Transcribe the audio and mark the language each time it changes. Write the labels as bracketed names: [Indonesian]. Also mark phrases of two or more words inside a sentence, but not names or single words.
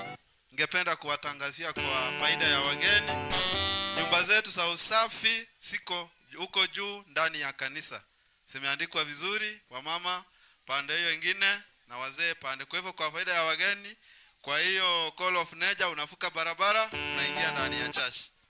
[Swahili] Ningependa kuwatangazia kwa faida ya wageni, nyumba zetu za usafi siko huko juu ndani ya kanisa. Zimeandikwa vizuri, wamama pande hiyo nyingine na wazee pande. Kwa hivyo kwa faida ya wageni, kwa hiyo [English] call of nature [Swahili] unafuka barabara unaingia ndani ya church.